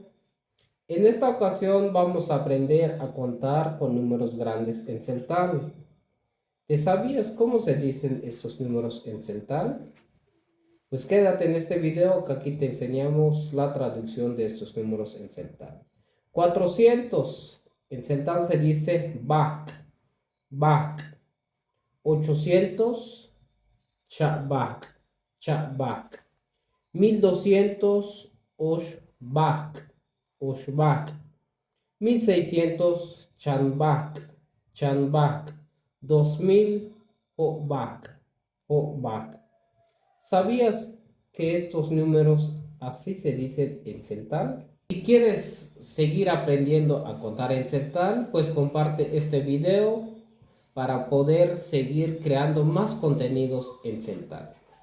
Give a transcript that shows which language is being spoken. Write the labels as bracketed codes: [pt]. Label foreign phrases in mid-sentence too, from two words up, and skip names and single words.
[es] En esta ocasión vamos a aprender a contar con números grandes en celtal. ¿Te sabías cómo se dicen estos números en celtal? Pues quédate en este video que aquí te enseñamos la traducción de estos números en celtal. 400 en celtal se dice [tzh] bak, bak. 800 chabak, chabak. 1200 Oshbak, Oshbak. 1600 Chanbak, Chanbak. 2000 Hobak, Hobak. [es] ¿Sabías que estos números así se dicen en celtal? Si quieres seguir aprendiendo a contar en celtal, pues comparte este video para poder seguir creando más contenidos en celtal.